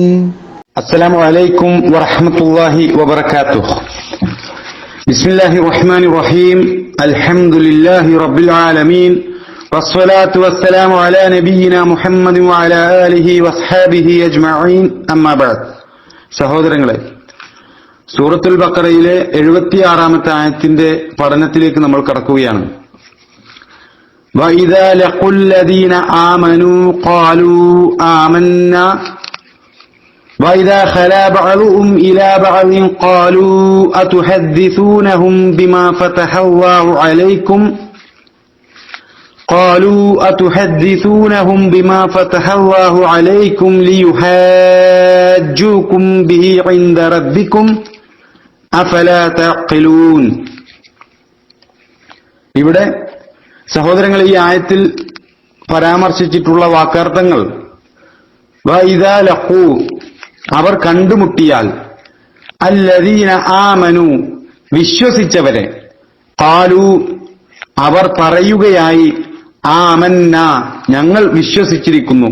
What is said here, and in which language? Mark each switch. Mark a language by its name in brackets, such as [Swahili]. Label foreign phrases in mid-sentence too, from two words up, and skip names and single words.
[Arabic] السلام عليكم ورحمة الله وبركاته. بسم الله الرحمن الرحيم. الحمد لله رب العالمين, والصلاة والسلام على نبينا محمد وعلى آله وصحبه أجمعين. أما بعد. [Malayalam] സഹോദരങ്ങളെ, സൂറത്തുൽ ബഖറയിലെ 76-ാമത്തെ ആയത്തിന്റെ പഠനത്തിലേക്ക് നമ്മൾ കടക്കുകയാണ്. [Arabic] وَإِذَا لَقُوا الَّذِينَ آمَنُوا قَالُوا آمَنَّا وَإِذَا خَلَا بَعْضُهُمْ إِلَى بَعْضٍ قَالُوا أَتُحَدِّثُونَهُم بِمَا فَتَحَ اللَّهُ عَلَيْكُمْ لِيُحَاجُّوكُم بِهِ عِندَ رَبِّكُمْ أَفَلَا تَعْقِلُونَ. [Malayalam] ഇവിടെ സഹോദരങ്ങൾ, ഈ ആയത്തിൽ പരാമർശിച്ചിട്ടുള്ള വാക്കാർത്ഥങ്ങൾ [Arabic] وإذا لقوا, [Malayalam] അവർ കണ്ടുമുട്ടിയാൽ, [Arabic] الذين آمنوا, [Malayalam] വിശ്വസിച്ചവരെ, ഖാലു, അവർ പറയുകയായി, ആമന്ന, ഞങ്ങൾ വിശ്വസിച്ചിരിക്കുന്നു.